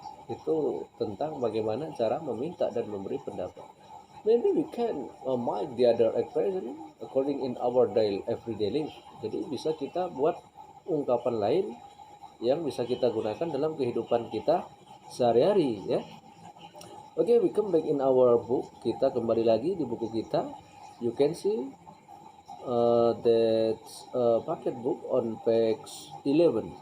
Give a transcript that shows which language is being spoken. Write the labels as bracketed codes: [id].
[id] Itu tentang bagaimana cara meminta dan memberi pendapat. [en] Maybe we can make the other expression according in our everyday life. [id] Jadi bisa kita buat ungkapan lain yang bisa kita gunakan dalam kehidupan kita sehari-hari, ya. [en] Oke, we come back in our book. [id] Kita kembali lagi di buku kita. [en] You can see that packet book on page 11.